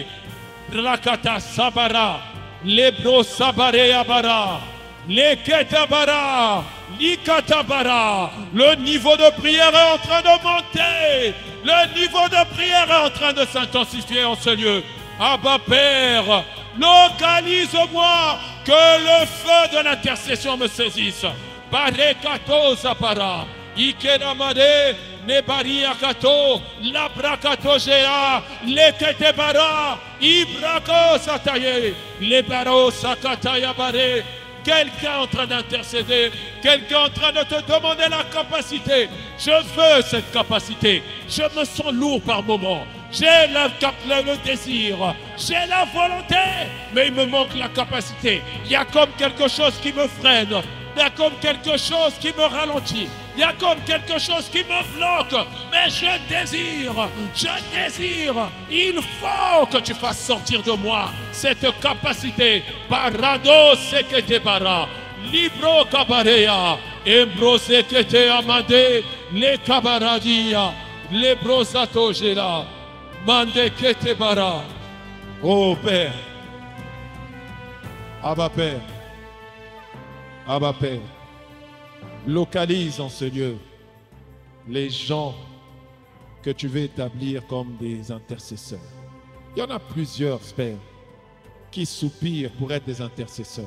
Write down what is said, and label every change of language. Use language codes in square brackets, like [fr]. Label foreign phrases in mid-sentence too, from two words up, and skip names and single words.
[fr] Rakata Sabara, Lebro Sabare Abara, Leketabara, Likatabara. Le niveau de prière est en train de monter. Le niveau de prière est en train de s'intensifier en ce lieu. Abba Père, localise-moi, que le feu de l'intercession me saisisse. Barekato Zapara, Ikeramade, Nebariakato, Labrakato Gea, Leketebara, Ibrako Sataye, Lebaro Sakataya Bare. Quelqu'un en train d'intercéder, quelqu'un en train de te demander la capacité. Je veux cette capacité. Je me sens lourd par moments. J'ai le désir, j'ai la volonté, mais il me manque la capacité. Il y a comme quelque chose qui me freine. Il y a comme quelque chose qui me ralentit. Il y a comme quelque chose qui me bloque. Mais je désire. Il faut que tu fasses sortir de moi cette capacité. Barado sekete bara. Libro kabarea. Embro sekete amade. Le kabaradia. Le brosato gela. Mande kete bara. Oh Père. Abba Père. Abba Père, localise en ce lieu les gens que tu veux établir comme des intercesseurs. Il y en a plusieurs, Père, qui soupirent pour être des intercesseurs.